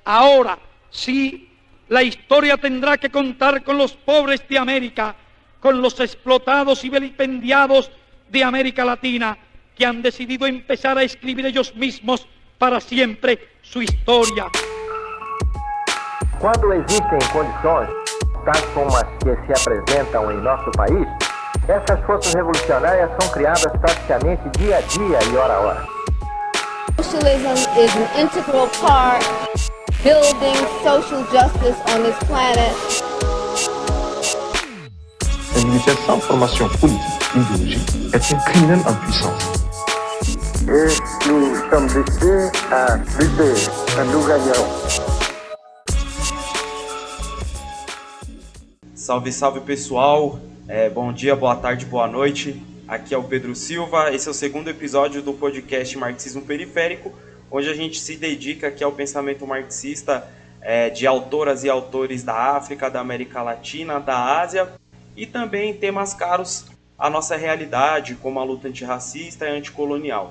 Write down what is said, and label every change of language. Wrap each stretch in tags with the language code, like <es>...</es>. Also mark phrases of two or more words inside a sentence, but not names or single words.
<es>Ahora sí, la historia tendrá que contar con los pobres de América, con los explotados y vilipendiados de América Latina, que han decidido empezar a escribir ellos mismos para siempre su historia.</es> <pt>Quando existem condições, tais como as que se apresentam em nosso país, essas forças revolucionárias são criadas praticamente dia a dia e hora a hora.</pt> <en>Socialism is an integral part building social justice on this planet.</en> <fr>Une formation politique, idéologique, est un criminel en puissance. Et nous sommes ici à lutter, nous gagnons.</fr> <pt>Salve, salve pessoal, bom dia, boa tarde, boa noite, aqui é o Pedro Silva, esse é o segundo episódio do podcast Marxismo Periférico, onde a gente se dedica aqui ao pensamento marxista de autoras e autores da África, da América Latina, da Ásia e também temas caros à nossa realidade, como a luta antirracista e anticolonial.</pt>